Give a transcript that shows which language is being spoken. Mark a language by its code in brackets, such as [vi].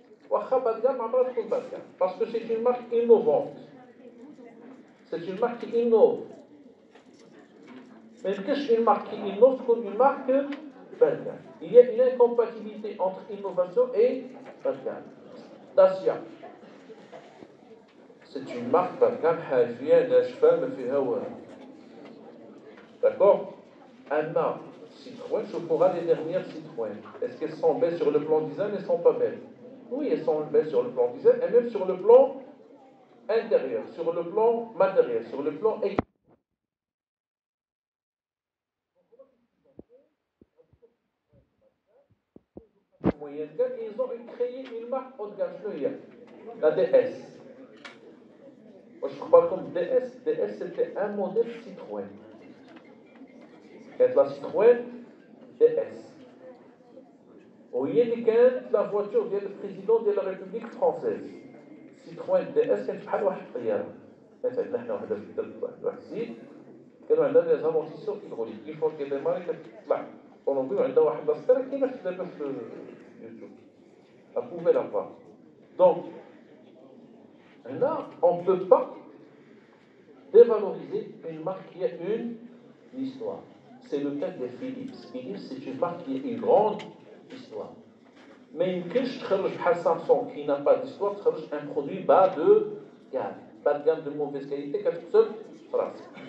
[ar] واخا بعد ما عمرها تكون بعد باسكو سي اون مارك انوفونت. سي اون مارك كي انوف. ما يمكنش اون مارك كي انوف تكون اون مارك بعد. [fr] Il y a une incompatibilité entre innovation et بعد. Dacia. C'est une marque [ar] بعد حاجيه ناشفه ما فيها والو. [fr] D'accord? Anna, Citroën, je pourrais les dernières Citroën. Est-ce qu'elles sont belles sur le plan design? Elles ne sont pas belles. Oui, elles sont belles sur le plan design et même sur le plan intérieur, sur le plan matériel, sur le plan économique. Moyenne gamme, et ils ont créé une marque haut de gamme, la DS. Moi, je crois comme DS, DS c'était un modèle Citroën. [ar] كانت لا Citroën DS. وهي اللي كانت لا فواتور ديال البريزيدون ديال لا ريبوبليك فرونسيز. Citroën DS كانت بحال واحد الطياره. كانت عندنا حنا وحده في الدرب واحد السيد كانوا عندنا لي زامورتيسور هيدروليك كيف فوا كيديماري كتطلع طوموبيل وعندها واحد لاستير كاينه دابا في يوتيوب. [fr] Vous pouvez la voir. Donc, là, on ne peut pas dévaloriser une marque qui a une histoire. C'est le cas de Philips. Philips, c'est une marque qui a une grande histoire. Mais une [ar] كاينش تخرج بحال [fr] Samsung qui n'a pas d'histoire [ar] تخرج [fr] un produit bas de gamme, bas de gamme de mauvaise qualité [ar] كتقتل فراسك.